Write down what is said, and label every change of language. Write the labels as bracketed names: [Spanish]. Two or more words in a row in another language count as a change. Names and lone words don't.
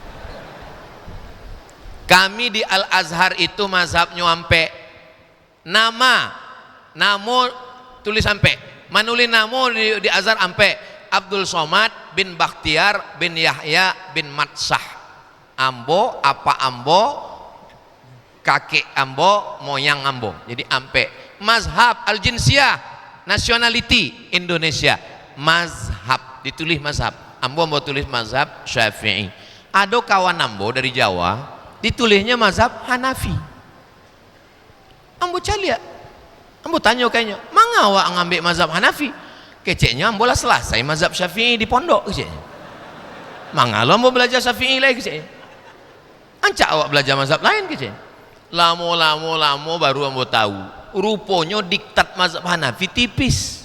[Minangkabau] Kami di Al-Azhar itu mazhabnya ampe namo tulis sampai manuli namo di Azhar ampe Abdul Somad bin Bakhtiar bin Yahya bin Matsah. Ambo apa ambo kakek ambo moyang ambo, jadi ampe. [Arabic] مذهب الجنسية, [Indonesian] nationality Indonesia, mazhab ditulis mazhab. [Minangkabau] Ambo tulis mazhab Syafi'i. [Indonesian] Ada kawan ambo dari Jawa ditulisnya mazhab Hanafi. [Minangkabau] Ambo calia, ambo tanya kayaknya, manga awak ngambil mazhab Hanafi? Keceknya ambo lah selesai mazhab Syafi'i di pondok keceknya. Manga lo ambo belajar Syafi'i lagi keceknya. Ancak awak belajar mazhab lain keceknya. Lama baru ambo tahu. [Indonesian] Rupanya diktat mazhab Hanafi tipis.